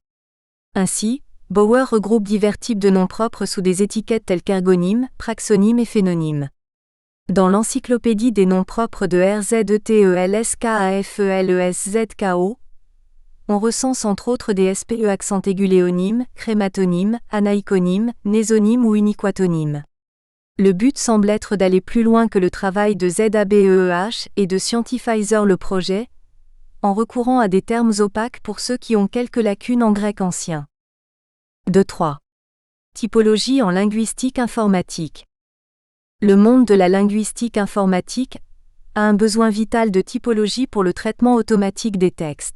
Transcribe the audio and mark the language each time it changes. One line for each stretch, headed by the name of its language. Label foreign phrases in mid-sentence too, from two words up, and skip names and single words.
French: Ainsi, Bauer regroupe divers types de noms propres sous des étiquettes telles qu'ergonymes, praxonymes et phénonymes. Dans l'encyclopédie des noms propres de RZETELSKAFELESZKO, on recense entre autres des SPE accent aigu léonymes, crématonymes, anaïconymes, nésonymes ou uniquatonymes. Le but semble être d'aller plus loin que le travail de ZABEEH et de Scientifizer le projet, en recourant à des termes opaques pour ceux qui ont quelques lacunes en grec ancien. 2.3. Typologie en linguistique informatique. Le monde de la linguistique informatique a un besoin vital de typologie pour le traitement automatique des textes.